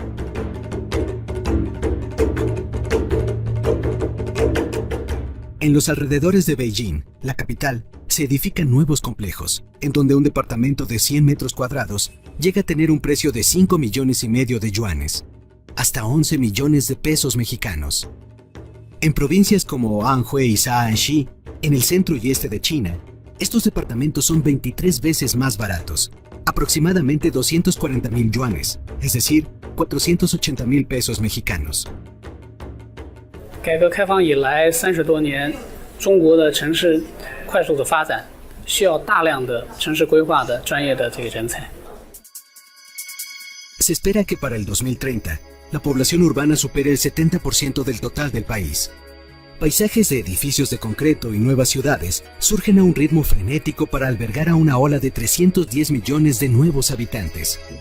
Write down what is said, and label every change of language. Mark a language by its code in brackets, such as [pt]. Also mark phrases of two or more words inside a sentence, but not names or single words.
[es] En los alrededores de Beijing, la capital, se edifican nuevos complejos, en donde un departamento de 100 metros cuadrados llega a tener un precio de 5,5 millones de yuanes, hasta 11 millones de pesos mexicanos. En provincias como Anhui y Shaanxi, en el centro y este de China, estos departamentos son 23 veces más baratos, aproximadamente 240,000 yuanes, es decir, 480,000 pesos mexicanos. [zh] 改革开放以来30多年，中国的城市快速的发展，需要大量的城市规划的专业的这个人才。 [es] Se espera que para el 2030, la población urbana supera el 70% del total del país. Paisajes de edificios de concreto y nuevas ciudades surgen a un ritmo frenético para albergar a una ola de 310 millones de nuevos habitantes.